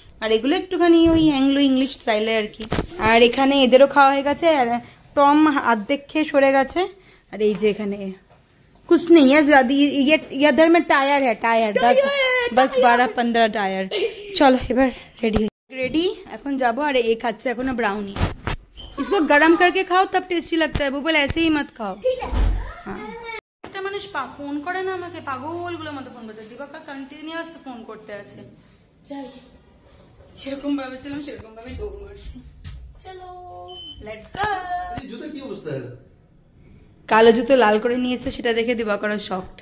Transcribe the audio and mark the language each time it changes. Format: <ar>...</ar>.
<bn>আর এগুলো একটুখানি ওই অ্যাংলো ইংলিশ স্টাইলে আর কি। আর এখানে এদেরও খাওয়া হয়ে গেছে, আর টম অর্ধেক খেয়ে সরে গেছে। আর এই যে এখানে</bn> <hi>कुछ नहीं है, ये इधर में टायर है, टायर बस 12-15 टायर। चलो</hi> <bn>এবার रेडी এখন যাবো। আর এই খাচ্ছে এখনো ব্রাউনি।</bn> <hi>इसको गरम करके खाओ तब टेस्टी लगता है, बुबल ऐसे ही मत खाओ।</hi> <bn>हाँ, একটা মানুষ ফোন করে না আমাকে, পাগলগুলোর মতো ফোন করতে। দিবাকর কন্টিনিউয়াস ফোন করতে আছে। যাই, যেরকম ভাবেছিলাম সেরকম ভাবে দৌড় মারছি। চলো</bn> <en>Let's go.</en> <bn>জুতো কি অবস্থা? কালো জুতো লাল করে নিয়ে এসে সেটা দেখে দিবাকর শকড।</bn>